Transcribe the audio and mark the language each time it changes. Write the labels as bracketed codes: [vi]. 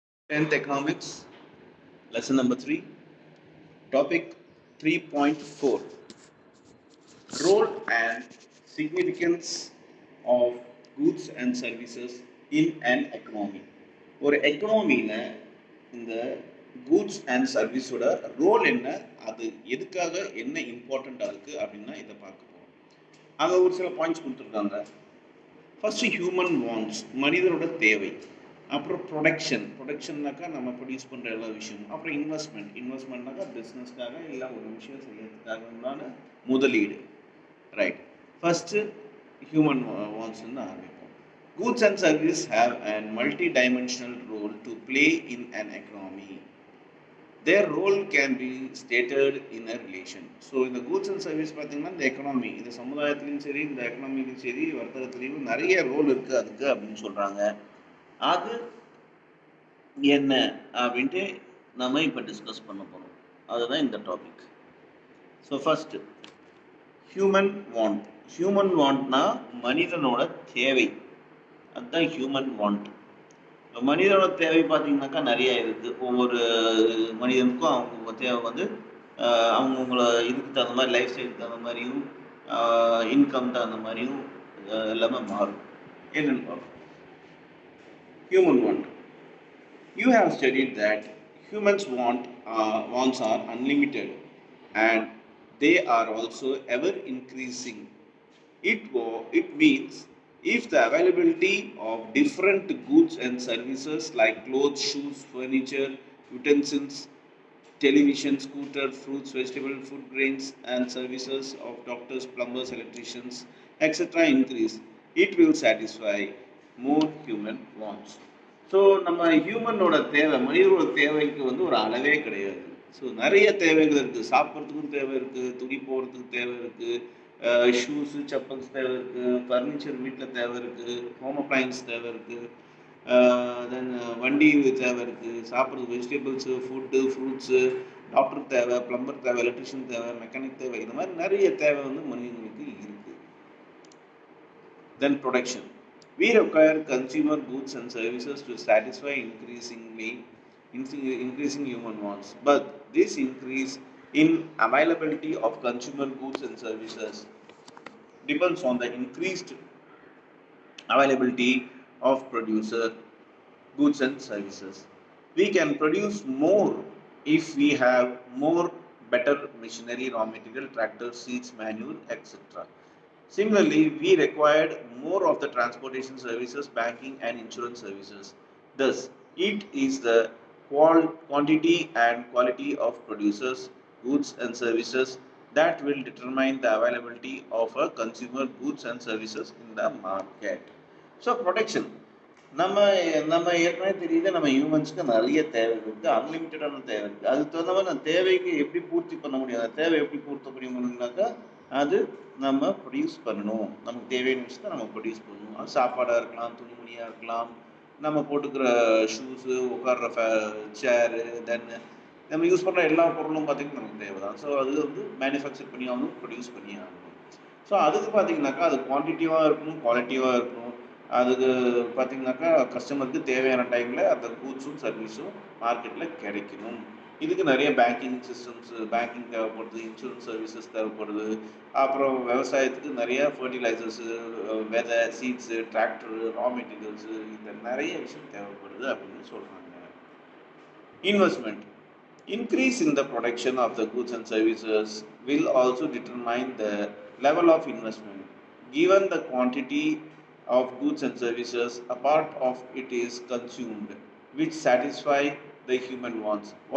[en] 10th Economics, lesson number 3, topic 3.4, role and significance of goods and services in an economy. [ta] ஒரு எக்கனாமியில் இந்த goods and சர்வீஸோட role என்ன, அது எதுக்காக என்ன இம்பார்ட்டண்ட்டாக இருக்குது அப்படின்னா இதை பார்க்க போகிறோம். அங்கே ஒரு சில பாயிண்ட்ஸ் கொடுத்துருக்காங்க. ஃபஸ்ட்டு ஹியூமன் வாண்ட்ஸ், மனிதனோட தேவை. அப்புறம் ப்ரொடக்ஷன்னாக்கா நம்ம ப்ரொடியூஸ் பண்ணுற எல்லா விஷயமும். அப்புறம் இன்வெஸ்ட்மெண்ட்னாக்கா பிஸ்னஸ்க்காக இல்லை ஒரு விஷயம் செய்யறதுக்காக உண்டான முதலீடு. ரைட். ஃபஸ்ட்டு ஹியூமன் வாண்ட்ஸ்ன்னு ஆரம்பிப்போம். [en] Goods and services have a multi-dimensional role to play in an economy. Their role can be stated in a relation. [ta] So இந்த கூட்ஸ் அண்ட் சர்வீஸ் பார்த்தீங்கன்னா இந்த எக்கனாமி, இந்த சமுதாயத்துலையும் சரி இந்த எக்கனாமிலையும் சரி வர்த்தகத்துலேயும் நிறைய ரோல் இருக்குது அதுக்கு அப்படின்னு சொல்கிறாங்க. அது என்ன அப்படின்ட்டு நம்ம இப்போ டிஸ்கஸ் பண்ண போகிறோம். அதுதான் இந்த டாபிக். ஸோ ஃபஸ்ட்டு ஹியூமன் வாண்ட்னா மனிதனோட தேவை, அதுதான் ஹியூமன் வாண்ட். மனிதனோட தேவை பார்த்தீங்கன்னாக்கா நிறைய இருக்குது. ஒவ்வொரு மனிதனுக்கும் அவங்க தேவை வந்து அவங்கவுங்கள இதுக்கு தகுந்த மாதிரி, லைஃப் ஸ்டைலுக்கு தகுந்த மாதிரியும் இன்கம் தகுந்த மாதிரியும் எல்லாமே மாறும். என்னென்னு பார்ப்போம். Human want. [en] You have studied that humans' wants are unlimited and they are also ever increasing. It means if the availability of different goods and services like clothes, shoes, furniture, utensils, television, scooter, fruits, vegetables, food grains and services of doctors, plumbers, electricians, etc. increase, it will satisfy more human wants. [ta] So நம்ம ஹியூமனோட தேவை, மனிதனோட தேவைக்கு வந்து ஒரு அளவே கிடையாது. So நிறைய தேவைகள் இருக்குது. சாப்பிட்றதுக்கும் தேவை இருக்குது, துணி போடுறதுக்கு தேவை இருக்குது, ஷூஸு செப்பல்ஸ் தேவை இருக்குது, ஃபர்னிச்சர் வீட்டில் தேவை இருக்குது, ஹோம் அப்ளையன்ஸ் தேவை இருக்குது, தென் வண்டி தேவை இருக்குது, சாப்பிட்றது வெஜிடபிள்ஸு, ஃபுட்டு, ஃப்ரூட்ஸு, டாக்டர் தேவை, ப்ளம்பர் தேவை, எலக்ட்ரிஷியன் தேவை, மெக்கானிக் தேவை, இந்த மாதிரி நிறைய தேவை வந்து மனிதனுக்கு இருக்குது. [en] Then production. We require consumer goods and services to satisfy increasing human wants. But this increase in availability of consumer goods and services depends on the increased availability of producer goods and services. We can produce more if we have more better machinery, raw material, tractors, seeds, manure, etc. Similarly, we required more of the transportation services, banking and insurance services. Thus, it is the quantity and quality of producers, goods and services that will determine the availability of a consumer goods and services in the market. So, protection. [ta] நம்ம ஏற்கனவே தெரியுது, நம்ம ஹியூமன்ஸ்க்கு நிறைய தேவை இருக்குது, அன்லிமிட்டடான தேவை இருக்குது. அதுக்கு தகுந்த மாதிரி அந்த தேவைக்கு எப்படி பூர்த்தி பண்ண முடியும், அந்த தேவை எப்படி பூர்த்தி முடியும்னாக்கா அது நம்ம ப்ரொடியூஸ் பண்ணணும். நமக்கு தேவையான விஷயத்தை நம்ம ப்ரொடியூஸ் பண்ணணும். அது சாப்பாடாக இருக்கலாம், துணிமணியாக இருக்கலாம், நம்ம போட்டுக்கிற ஷூஸு, உட்கார்ற சேரு, தென் நம்ம யூஸ் பண்ணுற எல்லா பொருளும் பார்த்திங்கன்னா நமக்கு தேவை தான். ஸோ அது வந்து மேனுஃபேக்சர் பண்ணி ஆகணும், ப்ரொடியூஸ் பண்ணி ஆகணும். ஸோ அதுக்கு பார்த்திங்கனாக்கா அது குவான்டிட்டிவாக இருக்கணும், குவாலிட்டிவாக இருக்கணும். அதுக்கு பார்த்திங்கனாக்கா கஸ்டமருக்கு தேவையான டைமில் அந்த கூட்ஸும் சர்வீஸும் மார்க்கெட்டில் கிடைக்கணும். இதுக்கு நிறைய பேங்கிங் சிஸ்டம்ஸு, பேங்கிங் தேவைப்படுது, இன்சூரன்ஸ் சர்வீசஸ் தேவைப்படுது. அப்புறம் விவசாயத்துக்கு நிறைய ஃபர்டிலைசர்ஸு, விதை, சீட்ஸு, டிராக்டரு, ரா மெட்டீரியல்ஸு, இந்த நிறைய விஷயம் தேவைப்படுது அப்படின்னு சொல்கிறாங்க. [en] Investment. Increase in the production of the goods and services will also determine the level of investment. Given the quantity of goods and services, a part of it is consumed, which satisfy the human wants.